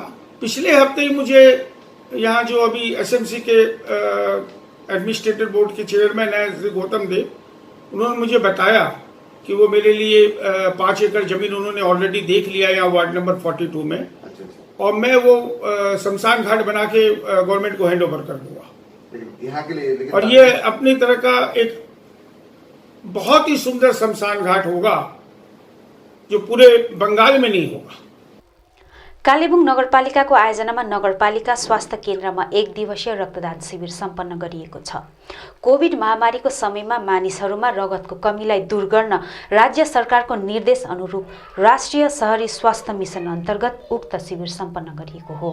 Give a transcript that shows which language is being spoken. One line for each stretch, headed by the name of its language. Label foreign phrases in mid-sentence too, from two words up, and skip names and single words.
Hindi: पिछले हफ्ते ही मुझे यहाँ जो अभी एसएमसी के
English: administrative board
Hindi: के चेयरमैन है श्री गौतम देव, उन्होंने मुझे बताया कि वो मेरे लिए 5 एकड़ जमीन उन्होंने ऑलरेडी देख लिया यहाँ वार्ड नंबर 42 में, और मैं वो शमशान घाट बना के गवर्नमेंट को
English: hand over
Hindi: कर दूंगा। यहाँ के लिए और ये अपनी तरह का एक बहुत ही सुंदर शमशान घाट होगा जो पूरे बंगाल में नहीं होगा।
Nepali: कालेबुङ नगरपालिकाको आयोजनामा नगरपालिका स्वास्थ्य केन्द्रमा 1 दिवसीय रक्तदान शिविर सम्पन्न गरिएको छ। कोभिड महामारीको समयमा मानिसहरूमा रगतको कमीलाई दूर गर्न राज्य सरकारको निर्देश अनुरूप राष्ट्रिय शहरी स्वास्थ्य मिसन अन्तर्गत उक्त शिविर सम्पन्न गरिएको हो।